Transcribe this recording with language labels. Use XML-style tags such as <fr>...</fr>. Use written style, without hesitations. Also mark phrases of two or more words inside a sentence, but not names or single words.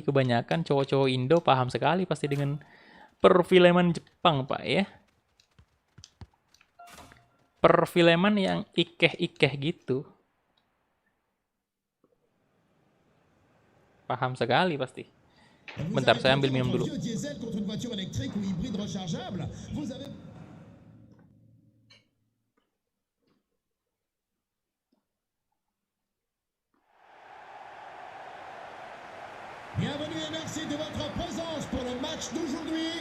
<id>Kebanyakan cowok-cowok Indo paham sekali pasti dengan perfilman Jepang, Pak ya. Perfilman yang ikeh-ikeh gitu. Paham sekali pasti. Bentar, saya ambil minum dulu.</id> <fr>Bienvenue et merci de votre présence pour le match d'aujourd'hui.</fr>